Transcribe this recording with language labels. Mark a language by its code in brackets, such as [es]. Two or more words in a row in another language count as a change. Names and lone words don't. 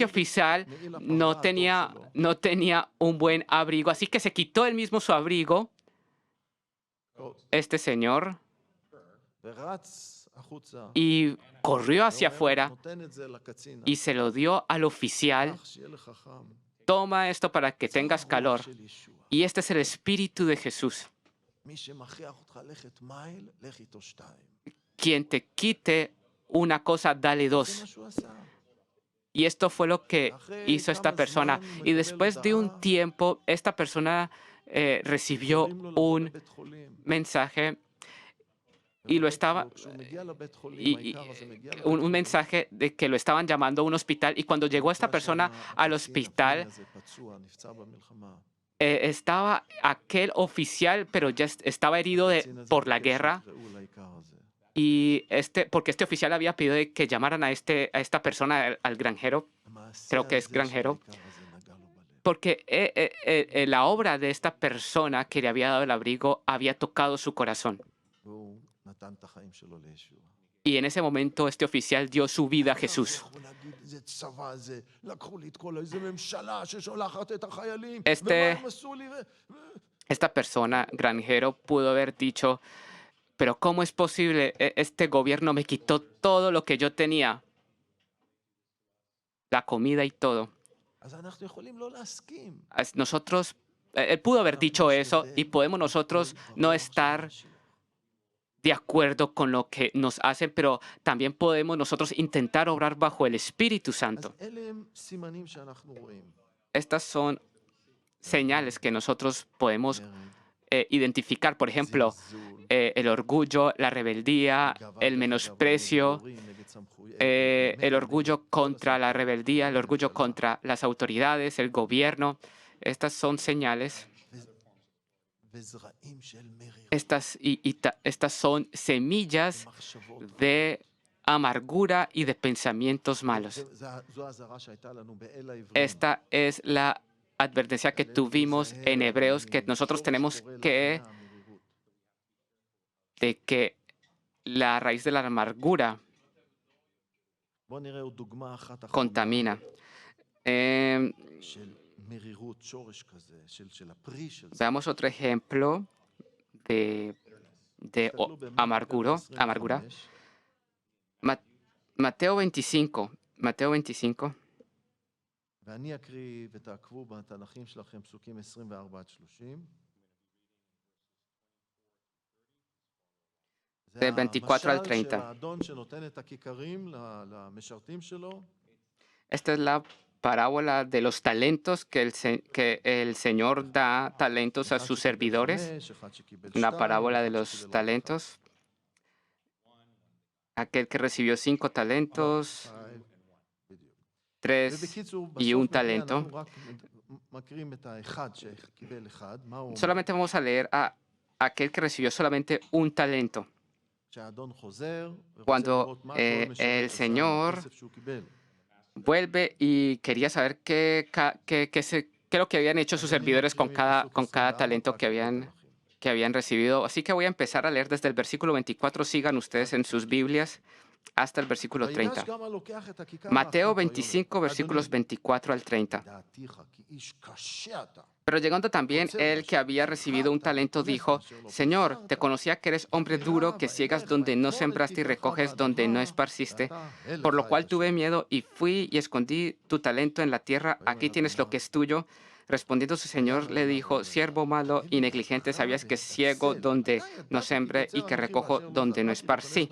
[he] לוקח [es] oficial [he] מעיל הפרווה [es] no [he] הטוב [es] tenía, [he] שלו. [es] no tenía un buen abrigo, así que se quitó él mismo su abrigo, este señor, [he] ורץ החוצה. [es] y corrió hacia afuera [he] נותן את זה לקצין. [es] y se lo dio al oficial. [he] קח, שיהיה לך חם. [es] Toma esto para que [he] זה [es] tengas [he] הרוח [es] calor. [he] של ישוע. [es] Y este es el espíritu de Jesús. [he] מי שמכריח אותך ללכת מייל, לך איתו 2. [es] Quien te quite una cosa, dale [he] זה [es] dos. [he] מה שהוא עשה. [es] Y esto fue lo que [he] אחרי [es] hizo esta [he] כמה [es] persona. [he] זמן [es] Y [he] מקבל [es] después de un [he] הודעה, [es] tiempo, esta persona recibió [he] קוראים לו לבוא לבית חולים. [es] mensaje y lo estaba [he] כשהוא מגיע לבית חולים, [es] y [he] העיקר הזה מגיע לבית [es] un [he] חולים, [es] mensaje de que lo estaban llamando a un hospital y cuando llegó esta [he] נמצא [es] persona [he] שם [es] al [he] הקצין [es] hospital [he] הפיני הזה פצוע, נפצע במלחמה. [es] estaba aquel oficial pero ya estaba herido [he] הקצין הזה [es] por la [he] ביקש [es] guerra [he] שיקראו לעיקר הזה. [es] y porque este oficial había pedido de que llamaran a esta persona al granjero [he] המעשה [es] creo que es [he] הזה של [es] granjero [he] העיקר הזה נגע לו בלב. [es] porque la obra de esta persona que le había dado el abrigo había tocado su corazón. [he] והוא נתן את החיים שלו לישוע. [es] Y en ese momento este oficial dio su vida a Jesús. [he] יכול להגיד, איזה צבא זה, לקחו לי את כל איזה ממשלה ששולחת את החיילים, [es] Este- [he] ומה הם עשו לי? [es] Esta persona, granjero, pudo haber dicho, pero ¿cómo es posible? Este gobierno me quitó todo lo que yo tenía, la comida y todo. [he] אז אנחנו יכולים לא להסכים. [es] Nosotros, él pudo haber dicho eso y podemos nosotros no estar de acuerdo con lo que nos hacen, pero también podemos nosotros intentar obrar bajo el Espíritu [he] אז [es] Santo. [he] אלה הם סימנים שאנחנו רואים. [es] Estas son señales que nosotros podemos [he] מרד, [es] identificar. Por ejemplo, [he] זלזול, [es] el orgullo, la rebeldía, [he] גאווה [es] el [he] וגאווה [es] menosprecio, [he] נגד הורים, נגד סמכויות, [es] el orgullo [he] נגד [es] contra la [he] כל [es] rebeldía, el orgullo [he] הממשלה. [es] contra las autoridades, el gobierno. Estas son señales, [he] וזרעים של מרירות, [es] estas son semillas [he] מחשבות. [es] de amargura y de pensamientos malos. [he] זו האזהרה שהייתה לנו באל העברים. [es] Esta es la advertencia que tuvimos en Hebreos, que nosotros tenemos que, de que la raíz de la amargura [he] בוא נראה עוד דוגמה אחת אחרונה [es] contamina. [he] של מרירות, שורש כזה, של הפרי של זה. [es] Veamos otro ejemplo de [he] תסתכלו במתאו [es] amargura. 25, Mateo 25. Mateo 25. [he] ואני אקריא ותעקבו בתנ"כים שלכם פסוקים 24 עד 30. זה [es] De 24 al [he] המשל [es] 30. [he] של האדון שנותן את הכיכרים למשרתים שלו. [es] Esta es la parábola de los talentos que el Señor da talentos a [he] אחד [es] sus [he] שקיבל [es] servidores. [he] 5, אחד שקיבל [es] Una 2, parábola de [he] אחד [es] los [he] שקיבל [es] talentos. Aquel que recibió 5 talentos, [he] 1. בדיוק. 3 ובקיצור, [es] y [he] בסוף [es] un [he] מגיע, [es] talento. [he] אנחנו רק מקריאים את האחד שקיבל אחד, מה הוא אומר? [es] Solamente vamos a leer a aquel que recibió solamente un talento. [he] שהאדון חוזר, ורוצה [es] Cuando, [he] לראות מה כל משרת [es] el [he] עשה [es] Señor [he] מהכסף שהוא קיבל. [es] Vuelve y quería saber qué es lo que habían hecho sus servidores con cada talento que habían recibido. Así que voy a empezar a leer desde el versículo 24. Sigan ustedes en sus Biblias hasta el versículo 30. [he] ויגש גם הלוקח את הכיכר [es] Mateo [he] האחת, [es] 25, [he] ויאמר, [es] versículos [he] "אדוני, [es] 24 al 30. [he] דעתיך כי איש קשה אתה. [es] Pero llegando también el que había recibido un talento dijo, Señor, te conocía que eres hombre duro, que ciegas donde no sembraste y recoges donde no esparciste, por lo cual tuve miedo y fui y escondí tu talento en la tierra, aquí tienes lo que es tuyo. Respondiendo su señor le dijo, siervo malo y negligente, sabías que ciego donde no sembré y que recojo donde no esparcí.